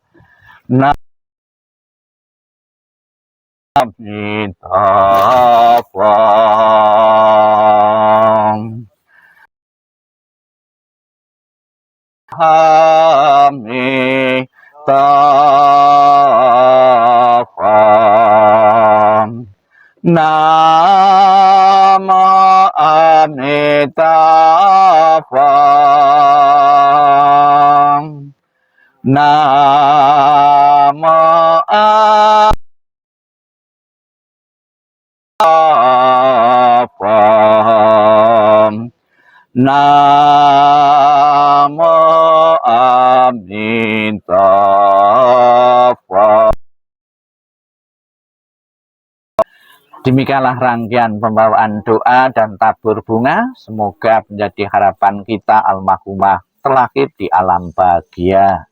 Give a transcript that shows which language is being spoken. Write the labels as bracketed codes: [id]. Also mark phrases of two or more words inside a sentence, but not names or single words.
[id] Nah, Amitabha. Amitabha. [sa] Namo Amitabha. Namo Amitabha. Namo Amitabha. [id] Demikianlah rangkaian pembawaan doa dan tabur bunga. Semoga menjadi harapan kita almarhumah terlahir di alam bahagia.